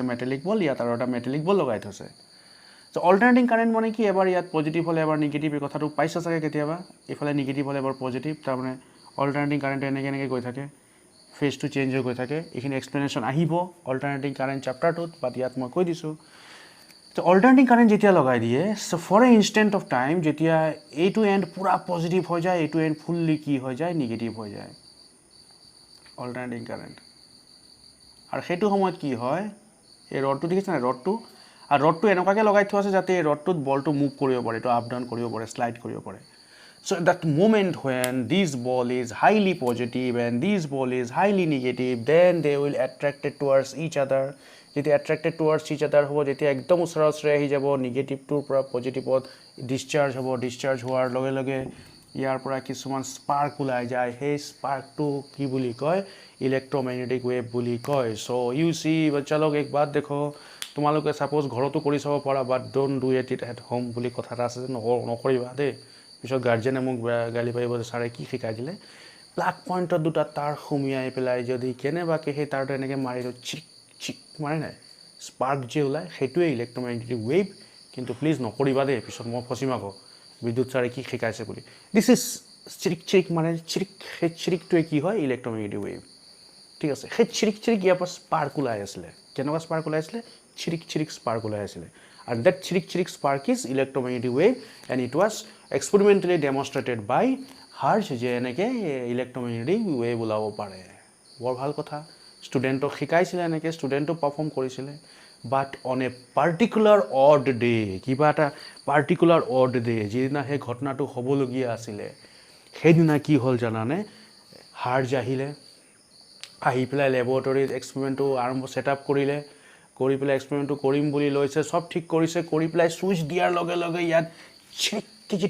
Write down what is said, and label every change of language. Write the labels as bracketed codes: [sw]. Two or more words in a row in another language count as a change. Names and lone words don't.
[as] মেটালিক বল ইয়াত আৰু এটা মেটালিক বল লগাই থৈছে [en] so alternating current [as] মানে কি এবাৰ ইয়াত পজিটিভ হলে এবাৰ নেগেটিভ এই কথাটো পাইছা চাগে কেতিয়াবা ইফালে নেগেটিভ হলে এবাৰ পজিটিভ তাৰ মানে [en] alternating current [as] এনেকে গৈ থাকে [en] phase to change [as] হৈ গৈ থাকে এইখিনি এক্সপ্লেনেশ্যন আহিব [en] alternating current [as] চেপ্টাৰটোত বাট ইয়াত মই কৈ দিছো তো [en] alternating current [as] যেতিয়া লগাই দিয়ে [en] so for a instant of time [as] যেতিয়া এইটো এন্ড পুৰা পজিটিভ হৈ যায় এইটো এন্ড ফুললি কি হৈ যায় নেগেটিভ হৈ যায় [en] alternating current [as] আৰু সেইটো সময়ত কি হয় এই ৰডটো দেখিছা না ৰডটো আৰু ৰডটো এনেকাকে লগাই থোৱা আছে যাতে এই ৰডটোত বলটো মুভ কৰিব পাৰে তো [en] up down [as] কৰিব পাৰে স্লাইড কৰিব পাৰে [en] so that moment when this ball is highly positive and this ball is highly negative then they will attracted towards each other [as] যেতিয়া [en] attracted towards each other [as] হ'ব যেতিয়া একদম ওচৰা-ওচৰি আহি যাব নেগেটিভটোৰ পৰা পজিটিভত ডিসচাৰ্জ হ'ব ডিসচাৰ্জ হোৱাৰ লগে লগে ইয়াৰ পৰা কিছুমান স্পার্ক ওলাই যায় সেই স্পার্কটো কি বুলি কয় [en] electromagnetic wave [as] বুলি কয় [en] so you see [hi] बच्चा लोग एक बात देखो [as] তোমালোকে সাপোজ ঘৰতো কৰি চাব পাৰা [en] but don't do it at [as] হোম বুলি কথা আছে যে নকৰিবা দে পিছত গাৰ্জেনে মোক গালি পাৰিব যে ছাৰে কি শিকাই দিলে প্লাগ পয়েন্টত দুটা তার সুমিয়াই পেলাই যদি কেনেবাকে সেই তারটো এনেকে মাৰি চিক চিক মাৰে নাই স্পার্ক যে ওলাই সেইটোৱে [en] electromagnetic wave [as] কিন্তু প্লিজ নকৰিবা দে পিছত মই ফচিম আকৌ বিদ্যুৎ ছাৰে কি শিকাইছে বুলি [en] this is [as] চিৰিক মানে সেই চিৰিকটোৱে কি হয় [en] electromagnetic wave [as] ঠিক আছে সেই চিৰিক ইয়াৰ পৰা স্পার্ক ওলাই আছিলে কেনেকুৱা স্পার্ক ওলাই আছিলে চিৰিক স্পার্ক ওলাই আছিলে [en] and that chirik spark is electromagnetic wave, and it was experimentally demonstrated by Hertz [as] যে এনেকে [en] electromagnetic wave [as] ওলাব পাৰে বৰ ভাল কথা ষ্টুডেণ্টক শিকাইছিলে এনেকে ষ্টুডেণ্টও পাৰফৰ্ম কৰিছিলে [en] but on a particular odd day [as] কিবা এটা [en] particular odd day [as] যিদিনা সেই ঘটনাটো হ'বলগীয়া আছিলে সেইদিনা কি হ'ল জানানে হাৰ্জ আহিলে আহি পেলাই লেবৰেটৰীত এক্সপেৰিমেণ্টটো ছেটআপ কৰিলে কৰি পেলাই এক্সপেৰিমেণ্টটো কৰিম বুলি লৈছে চব ঠিক কৰিছে কৰি পেলাই ছুইচ দিয়াৰ লগে লগে ইয়াত চিৰিককৈ যিটো